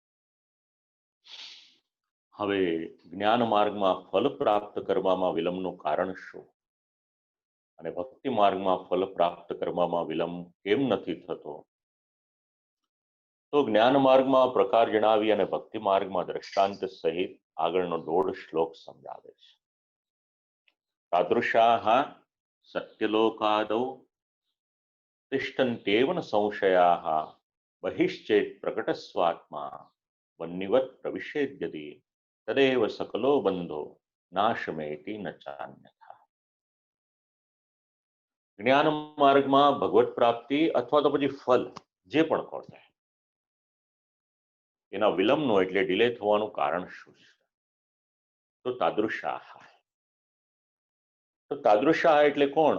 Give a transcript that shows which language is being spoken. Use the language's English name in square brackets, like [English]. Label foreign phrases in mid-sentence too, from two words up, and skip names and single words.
[Gujarati] હવે જ્ઞાન માર્ગમાં ફલ પ્રાપ્ત કરવામાં વિલંબનું કારણ શું, અને ભક્તિ માર્ગમાં ફલ પ્રાપ્ત કરવામાં વિલંબ કેમ નથી થતો, તો જ્ઞાન માર્ગમાં પ્રકાર જણાવી અને ભક્તિ માર્ગમાં દ્રષ્ટાંત સહિત આગળનો 1.5 શ્લોક સમજાવે છે. [Sanskrit] तादृशाः सत्यलोकादौ तिष्ठन्त्येव न संशयाः बहिश्चेत् प्रकटस्वात्मा वह्निवत् प्रविशेद्यदि तदेव सकलो बंधो नाशमेति न चान्यथा। [Gujarati] જ્ઞાન માર્ગમાં ભગવત પ્રાપ્તિ અથવા તો પછી ફલ જે પણ કહો છે એના વિલંબનો એટલે ડિલે થવાનું કારણ શું છે? તો તાદૃશાહ. તો તાદૃશાહ એટલે કોણ?